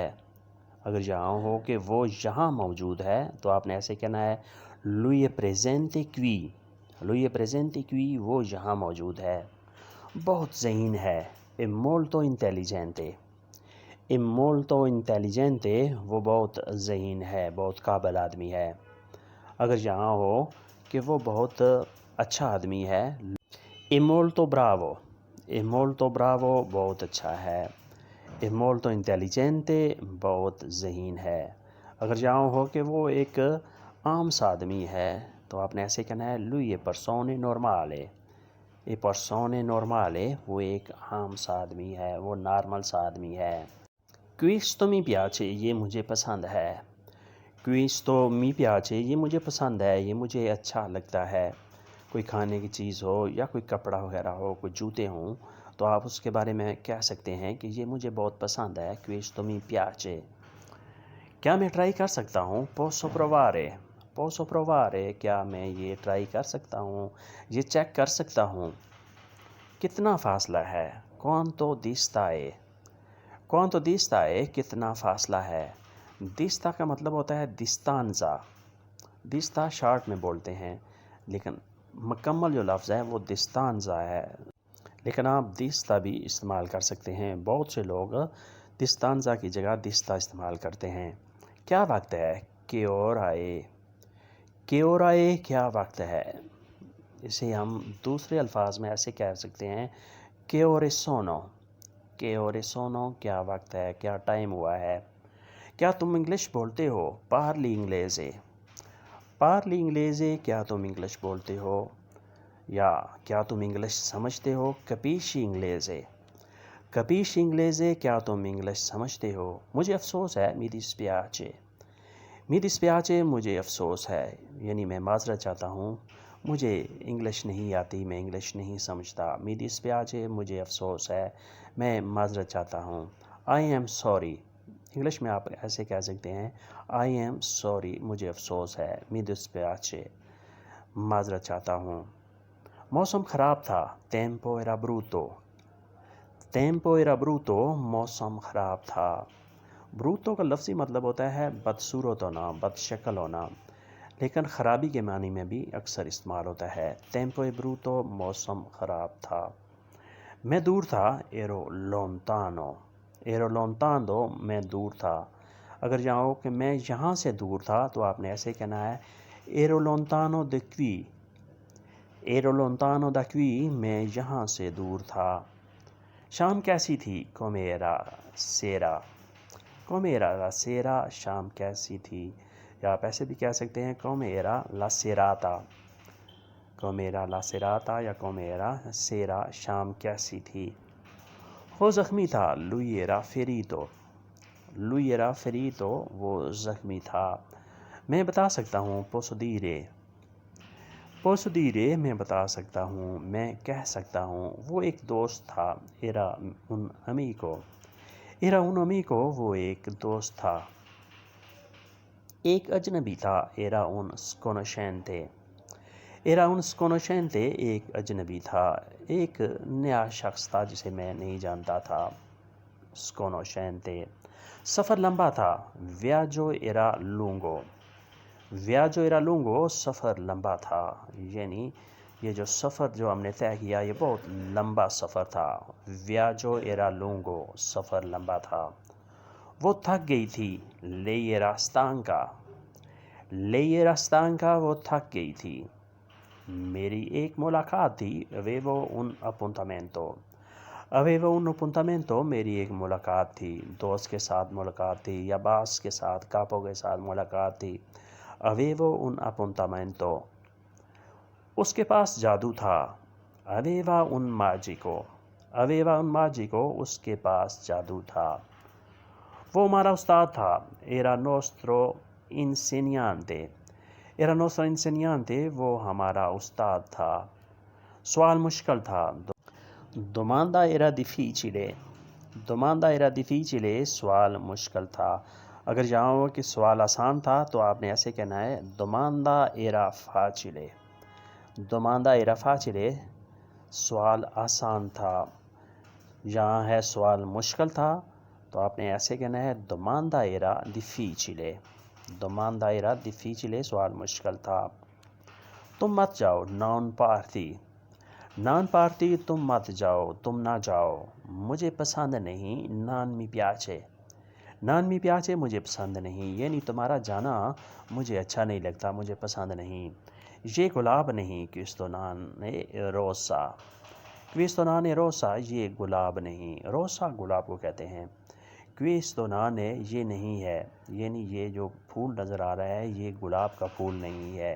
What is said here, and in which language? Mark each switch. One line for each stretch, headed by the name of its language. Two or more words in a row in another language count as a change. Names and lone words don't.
Urdu: اگر یہاں ہو کہ وہ یہاں موجود ہے تو آپ نے ایسے کہنا ہے
Italian: lui è presente qui، lui è presente qui
Urdu: وہ یہاں موجود ہے۔ بہت ذہین ہے،
Italian: è molto intelligente، è molto intelligente,
Urdu: وہ بہت ذہین ہے، بہت قابل آدمی ہے۔ اگر یہاں ہو کہ وہ بہت اچھا آدمی ہے،
Italian: è molto bravo، è molto bravo
Urdu: بہت اچھا ہے،
Italian: è molto intelligente
Urdu: بہت ذہین ہے۔ اگر یہاں ہو کہ وہ ایک عام سا آدمی ہے تو آپ نے ایسے کہنا ہے
Italian: lui è persone normale، è persone normale
Urdu: وہ ایک عام سا آدمی ہے، وہ نارمل سا آدمی ہے۔
Italian: questo mi piace
Urdu: یہ مجھے پسند ہے،
Italian: questo mi piace
Urdu: یہ مجھے پسند ہے، یہ مجھے اچھا لگتا ہے۔ کوئی کھانے کی چیز ہو یا کوئی کپڑا وغیرہ ہو، کوئی جوتے ہوں، تو آپ اس کے بارے میں کہہ سکتے ہیں کہ یہ مجھے بہت پسند ہے،
Italian: questo mi piace۔
Urdu: کیا میں ٹرائی کر سکتا ہوں؟
Italian: posso provare
Urdu: کیا میں یہ ٹرائی کر سکتا ہوں، یہ چیک کر سکتا ہوں۔ کتنا فاصلہ ہے؟
Italian: quanto dista
Urdu: ہے کتنا فاصلہ ہے۔ dista کا مطلب ہوتا ہے distanza، dista شارٹ میں بولتے ہیں، لیکن مکمل جو لفظ ہے وہ distanza ہے، لیکن آپ dista بھی استعمال کر سکتے ہیں۔ بہت سے لوگ distanza کی جگہ dista استعمال کرتے ہیں۔ کیا وقت ہے؟
Italian: che ora è
Urdu: کیا وقت ہے؟ اسے ہم دوسرے الفاظ میں ایسے کہہ سکتے ہیں
Italian: che ore sono
Urdu: کیا وقت ہے، کیا ٹائم ہوا ہے۔ کیا تم انگلش بولتے ہو؟
Italian: parli inglese
Urdu: کیا تم انگلش بولتے ہو، یا کیا تم انگلش سمجھتے ہو؟
Italian: capisci inglese
Urdu: کیا تم انگلش سمجھتے ہو۔ مجھے افسوس ہے
Italian: mi dispiace
Urdu: مجھے افسوس ہے، یعنی میں معذرت چاہتا ہوں، مجھے انگلش نہیں آتی، میں انگلش نہیں سمجھتا۔
Italian: mi dispiace
Urdu: مجھے افسوس ہے، میں معذرت چاہتا ہوں۔
English: I am sorry
Urdu: انگلش میں آپ ایسے کہہ سکتے ہیں
English: I am sorry
Urdu: مجھے افسوس ہے،
Italian: mi dispiace
Urdu: معذرت چاہتا ہوں۔ موسم خراب تھا
Italian: tempo era brutto
Urdu: موسم خراب تھا۔ brutto کا لفظی مطلب ہوتا ہے بدصورت ہونا، بد شکل ہونا، لیکن خرابی کے معنی میں بھی اکثر استعمال ہوتا ہے۔
Italian: tempo è brutto
Urdu: موسم خراب تھا۔ میں دور تھا
Italian: ero lontano
Urdu: میں دور تھا۔ اگر یہاں ہو کہ میں یہاں سے دور تھا تو آپ نے ایسے کہنا ہے
Italian: ero lontano da qui
Urdu: میں یہاں سے دور تھا۔ شام کیسی تھی؟
Italian: com'era la sera
Urdu: شام کیسی تھی، یا آپ ایسے بھی کہہ سکتے ہیں
Italian: com'era la serata
Urdu: یا
Italian: com'era sera
Urdu: شام کیسی تھی۔ وہ زخمی تھا
Italian: lui era ferito
Urdu: وہ زخمی تھا۔ میں بتا سکتا ہوں
Italian: posso dire
Urdu: میں بتا سکتا ہوں، میں کہہ سکتا ہوں۔ وہ ایک دوست تھا
Italian: era un amico
Urdu: وہ ایک دوست تھا۔ ایک اجنبی تھا
Italian: era un sconoscente
Urdu: ایک اجنبی تھا، ایک نیا شخص تھا جسے میں نہیں جانتا تھا، sconoscente۔ سفر لمبا تھا
Italian: viaggio era lungo
Urdu: سفر لمبا تھا، یعنی یہ جو سفر جو ہم نے طے کیا یہ بہت لمبا سفر تھا۔
Italian: viaggio era lungo
Urdu: سفر لمبا تھا۔ وہ تھک گئی تھی
Italian: lei era stanca
Urdu: وہ تھک گئی تھی۔ میری ایک ملاقات تھی
Italian: avevo un appuntamento
Urdu: میری ایک ملاقات تھی، دوست کے ساتھ ملاقات تھی، یا باس کے ساتھ، کاپو کے ساتھ ملاقات تھی۔ avevo un appuntamento۔ اس کے پاس جادو تھا
Italian: aveva un magico
Urdu: اس کے پاس جادو تھا۔ وہ ہمارا استاد تھا
Italian: era nostro insegnante
Urdu: وہ ہمارا استاد تھا۔ سوال مشکل تھا
Italian: domanda era difficile
Urdu: سوال مشکل تھا۔ اگر یہاں ہو کہ سوال آسان تھا تو آپ نے ایسے کہنا ہے
Italian: domanda era facile
Urdu: سوال آسان تھا۔ یہاں ہے سوال مشکل تھا تو آپ نے ایسے کہنا ہے
Italian: domanda era difficile
Urdu: سوال مشکل تھا۔ تم مت جاؤ
Italian: non parti
Urdu: تم مت جاؤ، تم نہ جاؤ۔ مجھے پسند نہیں
Italian: non mi piace non mi piace
Urdu: مجھے پسند نہیں، یعنی تمہارا جانا مجھے اچھا نہیں لگتا، مجھے پسند نہیں۔ یہ گلاب نہیں
Italian: questo non rosa, questo non rosa
Urdu: یہ گلاب نہیں، روسا گلاب کو کہتے ہیں۔
Italian: questo non
Urdu: یہ نہیں ہے، یعنی یہ جو پھول نظر آ رہا ہے یہ گلاب کا پھول نہیں ہے۔